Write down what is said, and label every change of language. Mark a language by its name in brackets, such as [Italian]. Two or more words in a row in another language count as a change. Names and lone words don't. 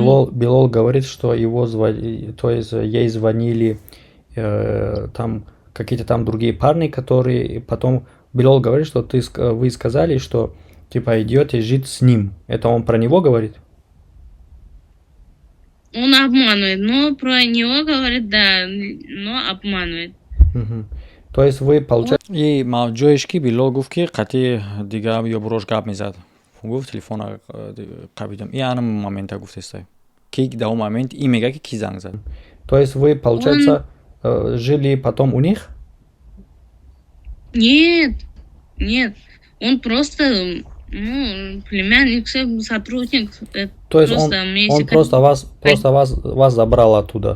[Russian] Билол говорит, что его то есть ей звонили там какие-то там другие парни, которые потом Билол говорит, что вы сказали, что типа идете жить с ним. Это он про него говорит? Он обманывает, но про него говорит, да, но обманывает. Мгм. То есть вы, получается, [Tajik] И ҷоеш ки Билол гуфт ки қатъи дига ё бурош гап мезад. Гуфт телефона қабидам. И ана момента гуфтестай. Ки да он момент и мега ки занг зад. [Russian] то есть вы, получается, жили потом у них? Нет, нет, он просто, ну, племянник, сотрудник. То есть просто он просто вас забрал оттуда?